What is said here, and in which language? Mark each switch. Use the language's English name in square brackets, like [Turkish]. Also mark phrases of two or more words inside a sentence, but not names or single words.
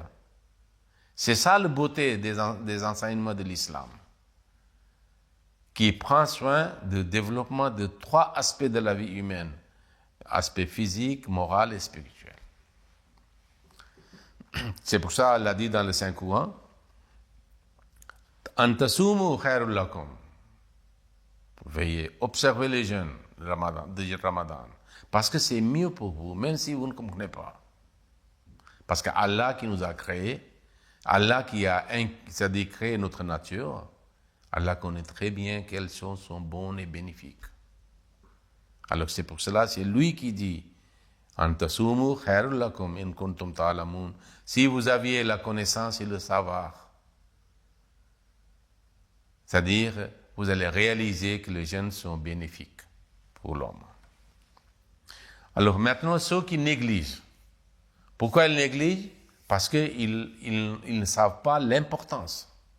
[French] C'est ça la beauté des enseignements de l'islam, qui prend soin du développement de 3 aspects de la vie humaine, aspect physique, moral et spirituel. C'est pour ça qu'Allah dit dans le Saint-Coran, « [Arabic] أن تصوموا خير لكم [French] » Veuillez observer les jeûnes de Ramadan, parce que c'est mieux pour vous, même si vous ne comprenez pas. Parce que Allah qui nous a créés, Allah qui a créé notre nature, Allah connaît très bien quelles choses sont bonnes et bénéfiques. Alors c'est pour cela, c'est lui qui dit [Arabic] أن تصوموا خير لكم إن كنتم تعلمون. [French] Si vous aviez la connaissance et le savoir, c'est-à-dire vous allez réaliser que les jeûnes sont bénéfiques pour l'homme. Alors maintenant, ceux qui négligent. Pourquoi ils négligent? Parce qu'ils ne savent pas l'importance.